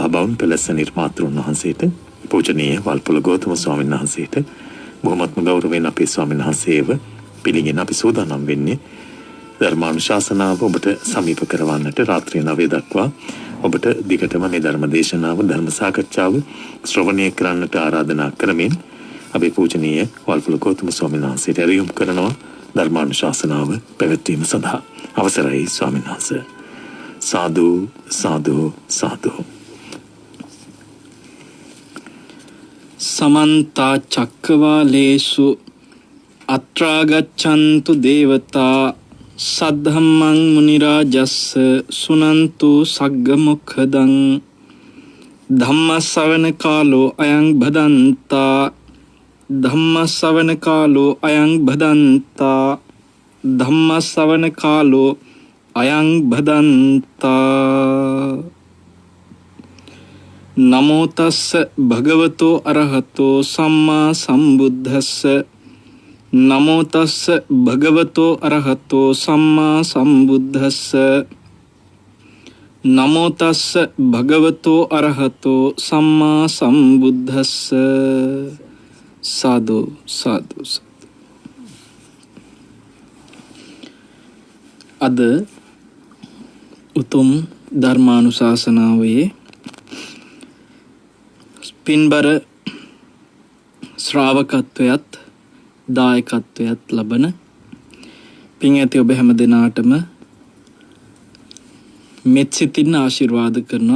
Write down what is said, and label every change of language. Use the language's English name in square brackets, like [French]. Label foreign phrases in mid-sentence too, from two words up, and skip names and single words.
[Sinhala] බවුන් පෙළස නිර්මාතෘන් වහන්සේට පූජනීය වල්පොළ ගෞතම ස්වාමීන් වහන්සේට බොහොමත්ම ගෞරවයෙන් අපේ ස්වාමීන් වහන්සේව පිළිගෙන අපි සූදානම් වෙන්නේ ධර්මානුශාසනාව ඔබට සමීප කරවන්නට රාත්‍රී 9 දක්වා ඔබට දිගටම මේ ධර්ම දේශනාව ධර්ම සාකච්ඡාව ශ්‍රවණය කරන්නට ආරාධනා කරමින් අපි පූජනීය වල්පොළ ගෞතම ස්වාමීන් වහන්සේට ඇරයුම් කරනවා ධර්මානුශාසනාව පැවැත්වීම සඳහා. අවසරයි ස්වාමීන් වහන්සේ. සාදු සාදු සාදු. [Pali] समन्ता चक्रवालेषु अत्रागच्छन्तु देवता सद्धम्मं मुनिराजस्स सुनन्तु सग्गमुखदं धम्मश्रवण कालो अयं भदन्ता धम्मश्रवण कालो अयं भदन्ता धम्मश्रवण कालो अयं भदन्ता नमो तस्स भगवतो अरहतो सम्मा सम्बुद्धस्स नमो तस्स भगवतो अरहतो सम्मा सम्बुद्धस्स नमो तस्स भगवतो अरहतो सम्मा सम्बुद्धस्स. साधु साधु साधु. [Sinhala] අද උතුම් ධර්මානුශාසනාවේ පින්බර ශ්‍රාවකත්වයත් දායකත්වයත් ලබන පින් ඇති ඔබ හැම දෙනාටම මෙත් සිතින් ආශිර්වාද කරනවා.